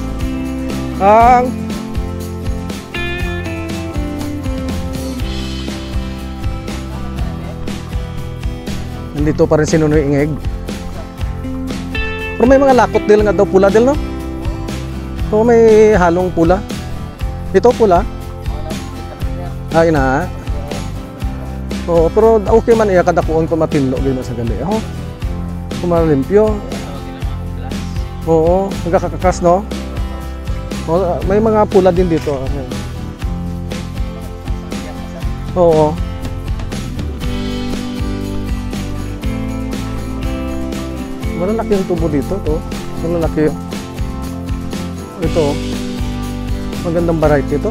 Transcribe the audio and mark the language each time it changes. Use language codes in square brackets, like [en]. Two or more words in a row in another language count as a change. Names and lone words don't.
[tl] Nandito pa rin si Nunoy Ingeg. [hil] Pero may mga lakot din nga daw pula din, no? [tl] So may halong pula. Ito pula. [hil] Ina. Pero okay man iya kada kuon ko matinlo gyud sa gali. Kumalimpyo. Oo, nagkakakas, no? [tl] May mga pula din dito. Oo. Malalaki yung tubo dito, to. Malalaki. Ito. Magandang variety ito.